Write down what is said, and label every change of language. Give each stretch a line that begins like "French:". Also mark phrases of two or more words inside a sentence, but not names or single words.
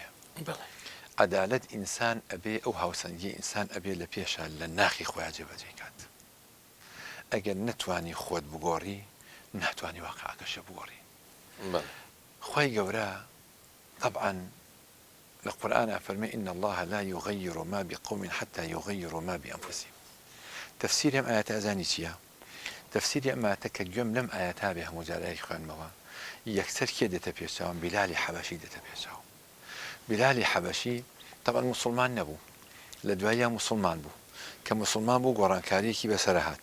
Central Kurdish: عەدالەت ئینسان ئەبێ ئەو هاوسەنگی ئینسان ئەبێ لە پێشە لە ناخی خۆیان جێبەجێ کات. ئەگەر نەتوانی خۆت بگۆڕی ناتوانی واقعەکەشە بگۆڕی. خی گەورە طبعا لە قورئانە فەرمێ
Arabic: إن الله لا يغير ما بقوم حتى يغيروا ما بأنفسهم.
Central Kurdish: تفسیری ئەم ئاەتە ئەزانی چییە؟ تفسیری ئەم ئاەتە کە گوێم لەم ئاەتا بێ هەموو جارایەکی خوێنمەوە، یەکسەر کێ دێتە پێشچاوم؟ بیلالی حەبەشی دێتە پێشچاو. بیلالی حەبەشی طبعا مسلمان نەبوو، لە دواییان مسلمان بوو، کە مسلمان بوو گۆڕانکاریەکی بەسەر هات.